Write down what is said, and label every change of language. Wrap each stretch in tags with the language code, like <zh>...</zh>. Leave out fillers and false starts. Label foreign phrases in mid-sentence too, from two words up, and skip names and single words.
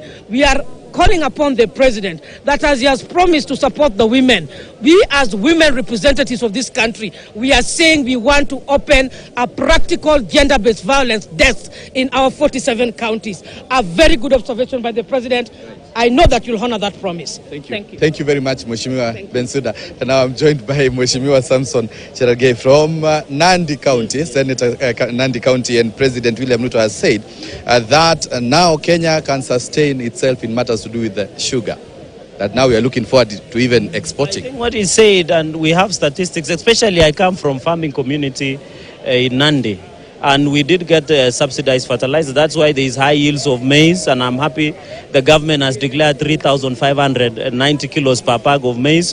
<en>We are calling upon the president that as he has promised to support the women, we as women representatives of this country, we are saying we want to open a practical gender-based violence desk in our 47 counties. A very good observation by the president. I know that you'll honor that promise. Thank you. Thank you very much, Mheshimiwa Bensouda. And now I'm joined by Mheshimiwa Samson Cherargei from Nandi County, Senator Nandi County, and President William Ruto has said that now Kenya can sustain itself in matters to do with the sugar. That now we are looking forward to even exporting. I think what he said, and we have statistics, especially I come from farming community in Nandi. And we did get subsidized fertilizer. That's why there is high yields of maize, and I'm happy the government has declared 3,590 kilos per bag of maize.</en>